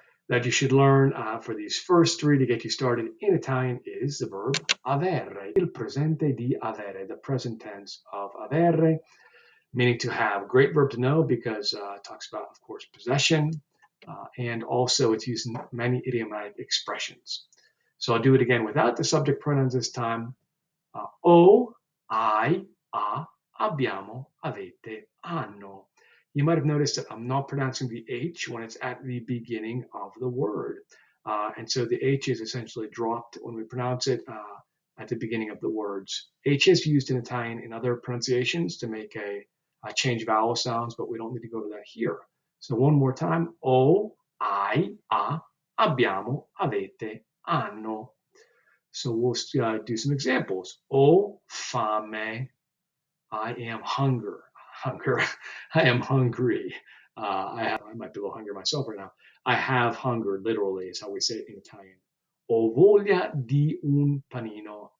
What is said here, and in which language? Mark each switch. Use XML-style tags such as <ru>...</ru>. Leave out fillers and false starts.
<en>that you should learn for these first three to get you started in Italian is the verb avere, il presente di avere, the present tense of avere, meaning to have. Great verb to know because it talks about, of course, possession, and also it's used in many idiomatic expressions. So I'll do it again without the subject pronouns this time.</en> <it>O, I, a, abbiamo, avete, hanno.</it> <en>You might have noticed that I'm not pronouncing the H when it's at the beginning of the word. And so the H is essentially dropped when we pronounce it at the beginning of the words. H is used in Italian in other pronunciations to make a change vowel sounds, but we don't need to go to that here. So one more time.</en> <it>O, I, a, abbiamo, avete, hanno.</it> <en>So we'll do some examples. O fame, I am hunger. I am hungry. I might be a little hungry myself right now. I have hunger, literally, is how we say it in Italian. Ho voglia di un panino.</en>